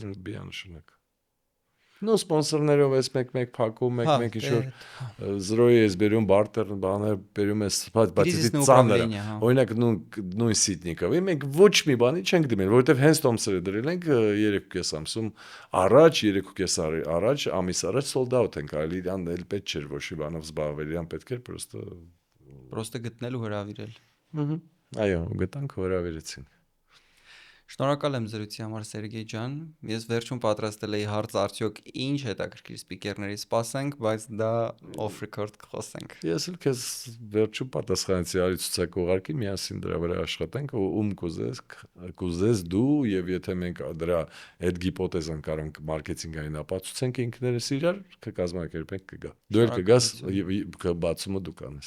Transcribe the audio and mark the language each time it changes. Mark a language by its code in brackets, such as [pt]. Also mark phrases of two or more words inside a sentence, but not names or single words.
[hy] բիանշնակ Ну սպոնսորներով ես մեկ-մեկ փակում, մեկ-մեկ ինչ-որ զրոյի ես բերում բարտեր, բաներ բերում ես, բայց դի ծանր է։ Օրինակ նույն Սիդնիկովի մենք ոչ մի բանի չենք դիմել, որովհետև հենց տոմսերը դրել ենք 3.5 ամսում առաջ, 3.5 առաջ, ամիս առաջ [en] sold out [hy] ենք, այլ իրան էլ պետք չէր ոչ մի բանով զբաղվել, իրան պետք էր պրոստը գտնել ու հրավիրել։ Այո, գտանք հրավիրեցին։ Շնորհակալ եմ զրույցի համար Սերգեյ ջան։ Ես վերջում պատրաստել էի հարց արդյոք ինչ հետաքրքիր սպիկերների սպասենք, բայց դա [en] off record [hy] կխոսենք։ Ես էլ քեզ վերջում պատասխանեցի արի ցուցակ ուղարկի, միասին դրա վրա աշխատենք ու կուզես դու եւ եթե մենք դրա այդ հիպոթեզան կարանք մարքեթինգային ապացուցենք ինքներս իրար կկազմակերպենք կգա։ Դու էլ կգաս բացումը դու կանես։